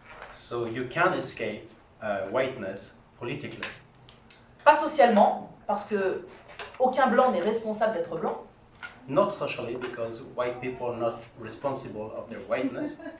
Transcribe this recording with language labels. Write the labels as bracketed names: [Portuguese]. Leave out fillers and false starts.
[English] So you can escape whiteness politically. [French] Pas socialement, parce que aucun blanc n'est responsable d'être blanc. [English] Not socially, because white people are not responsible of their whiteness.